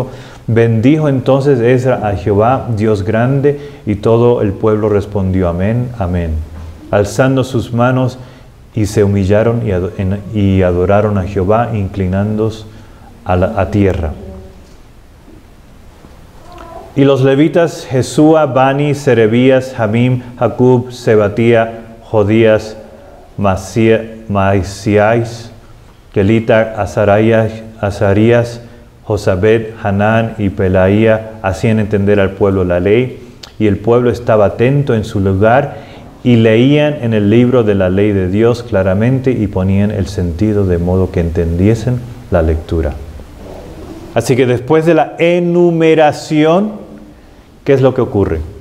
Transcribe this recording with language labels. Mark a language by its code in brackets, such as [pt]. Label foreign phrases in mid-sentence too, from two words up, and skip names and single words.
[es] Bendijo entonces Esdras a Jehová, Dios grande, y todo el pueblo respondió amén, amén, alzando sus manos, y se humillaron y adoraron a Jehová, inclinándose a tierra. Y los levitas Jesúa, Bani, Serebías, Jamim, Jacub, Sebatía, Jodías, Maasías, Kelita, Azarías, Josabed, Hanán y Pelaía hacían entender al pueblo la ley, y el pueblo estaba atento en su lugar, y leían en el libro de la ley de Dios claramente, y ponían el sentido de modo que entendiesen la lectura. Así que después de la enumeración, ¿qué es lo que ocurre?